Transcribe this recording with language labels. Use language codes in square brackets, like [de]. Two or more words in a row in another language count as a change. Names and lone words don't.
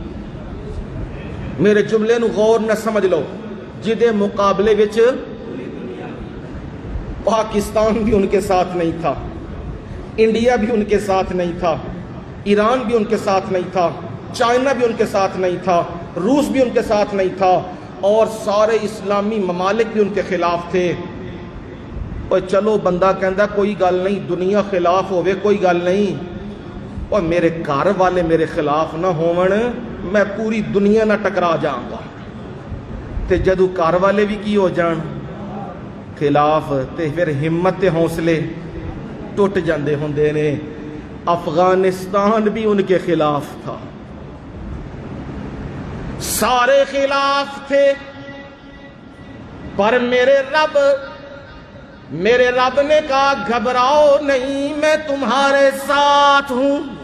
[pa] میرے جملے نو غور نہ سمجھ لو. جدے مقابلے وچ [ur] پاکستان بھی ان کے ساتھ نہیں تھا, انڈیا بھی ان کے ساتھ نہیں تھا, ایران بھی ان کے ساتھ نہیں تھا, چائنا بھی ان کے ساتھ نہیں تھا, روس بھی ان کے ساتھ نہیں تھا, اور سارے اسلامی ممالک بھی ان کے خلاف تھے. [pa] اور چلو بندہ کہندا کوئی گل نہیں, دنیا خلاف ہوئے کوئی گل نہیں, اور میرے گھر والے میرے خلاف نہ ہون, میں پوری دنیا نہ ٹکرا جاؤں گا. تے جدو گھر والے بھی کی ہو جان خلاف, تے پھر ہمت تے حوصلے ٹوٹ جاندے ہوندے نے. [ur] افغانستان بھی ان کے خلاف تھا, سارے خلاف تھے, پر میرے رب نے کہا گھبراؤ نہیں, میں تمہارے ساتھ ہوں.